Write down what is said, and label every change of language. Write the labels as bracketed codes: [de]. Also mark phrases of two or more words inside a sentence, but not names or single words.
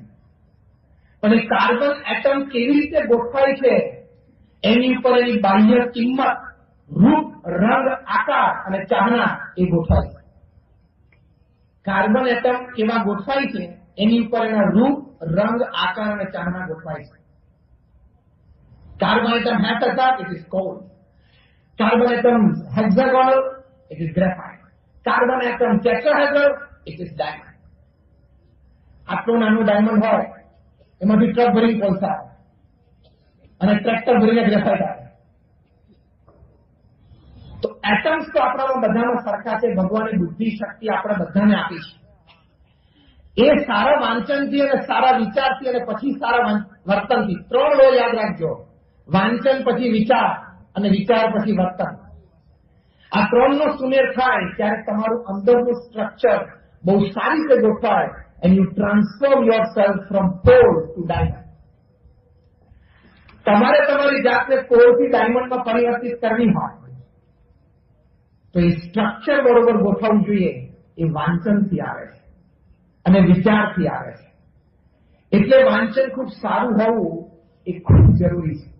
[gu] પણ એ કાર્બન એટમ કેવી રીતે ગોઠવાય છે એની ઉપર એની બાહ્ય કિંમત, રૂપ, રંગ, આકાર અને ચાહના એ ગોઠવાય છે. કાર્બન એટમ કેવા ગોઠવાય છે એની ઉપર એના રૂપ, રંગ, આકાર અને ચાહના ગોઠવાય છે. કાર્બન એટમ હેફેઝર, [en] it is coal. [gu] કાર્બન એટમ હેક્સાગોનલ, [en] it is graphite. [gu] કાર્બન એટમ ટેટ્રાહેડ્રલ, [en] it is diamond. [gu] આટલું નાનું ડાયમંડ હોય એમાંથી ટ્રક ભરીને કોલસા આવે અને ટ્રેક્ટર ભરીને ગ્રેફાઇટ આવે. તો એટમ્સ તો આપણામાં બધામાં સરખા છે. ભગવાને બુદ્ધિ, શક્તિ આપણે બધાને આપી છે. એ સારા વાંચનથી અને સારા વિચારથી અને પછી સારા વર્તનથી, ત્રણ લો યાદ રાખજો: વાંચન પછી વિચાર અને વિચાર પછી વર્તન. આ ત્રણનો સુમેળ થાય ત્યારે તમારું અંદરનું સ્ટ્રક્ચર બહુ સારી રીતે ગોઠવાય [en] and you transform yourself from coal to diamond. [gu] તમારે તમારી જાતને કોલથી ડાયમંડમાં પરિવર્તિત કરવી હોય તો એ સ્ટ્રક્ચર બરોબર ગોઠવવું જોઈએ. એ વાંચનથી આવે છે અને વિચારથી આવે છે. એટલે વાંચન ખૂબ સારું હોવું એ ખૂબ જરૂરી છે.